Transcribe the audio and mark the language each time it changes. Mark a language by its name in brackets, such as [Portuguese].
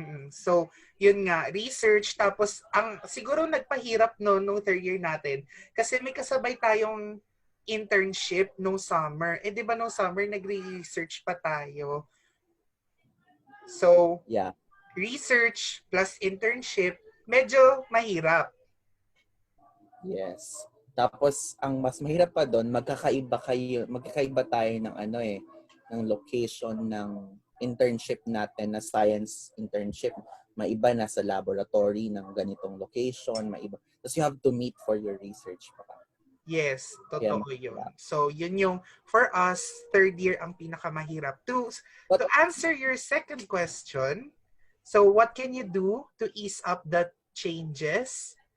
[Filipino] So, yun nga, research. Tapos, siguro nagpahirap nung third year natin. Kasi may kasabay tayong internship nung summer. Di ba nung summer, nagre-research pa tayo. So, Yeah. research plus internship, medyo mahirap. Yes. Tapos, ang mas mahirap pa doon, magkakaiba tayo ng ng location ng internship natin na science internship. Maiba na sa laboratory ng ganitong location, maiba. [English] Tapos you have to meet for your research pa. Yes, [Filipino] Kaya totoo yun. So, yun yung, for us, third year ang pinakamahirap. [English] To answer your second question, so what can you do to ease up the changes?